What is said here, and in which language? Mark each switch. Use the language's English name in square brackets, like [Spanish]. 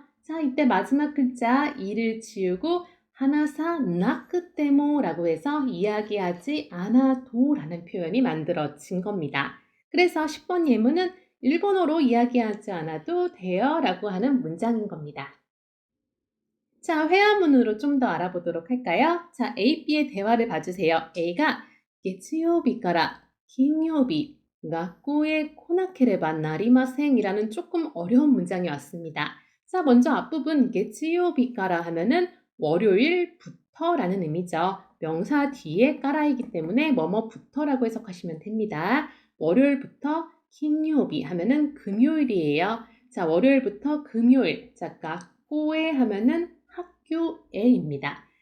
[Korean] 자, 이때 마지막 글자 이를 지우고 하나사 나크테모라고 해서 이야기하지 않아도 라는 표현이 만들어진 겁니다. 그래서 10번 예문은 일본어로 이야기하지 않아도 돼요 라고 하는 문장인 겁니다. 자, 회화문으로 좀 더 알아보도록 할까요? 자, A, B의 대화를 봐주세요. A가 [Japanese] 月曜日から 金曜日 学校へ 来なければなりません [Korean] 이라는 조금 어려운 문장이 왔습니다. 자, 먼저 앞부분 [Japanese] 月曜日から [Korean] 하면은 월요일부터 라는 의미죠. 명사 뒤에 까라이기 때문에 뭐뭐부터라고 해석하시면 됩니다. 월요일부터 金曜日 하면은 금요일이에요. 자, 월요일부터 금요일. 자, 学校へ 하면은 학교에입니다.